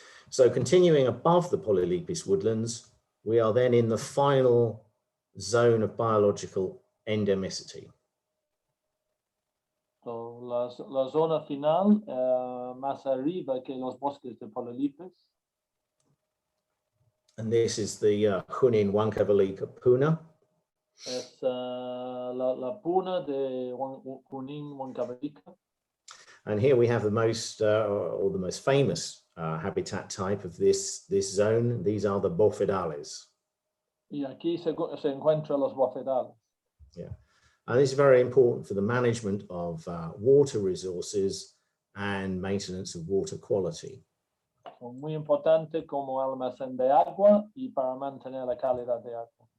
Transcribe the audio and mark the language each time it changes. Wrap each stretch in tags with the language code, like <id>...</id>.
<en>So continuing above the Polylypus woodlands, we are then in the final zone of biological endemicity.</en> <es>So, la zona final, más arriba que los bosques de Polylypus.</es> <en>And this is the Junín Huancavelica puna.</en> <es>Es la puna de Junín Huancavelica.</es> <en>And here we have the most, or the most famous habitat type of this zone. These are the Borfidalis.</en> <es>Y aquí se encuentran los Borfidalis.</es> <en>Yeah. And this is very important for the management of water resources and maintenance of water quality.</en> <es>Son muy importante como almacén de agua y para mantener la calidad de agua.</es>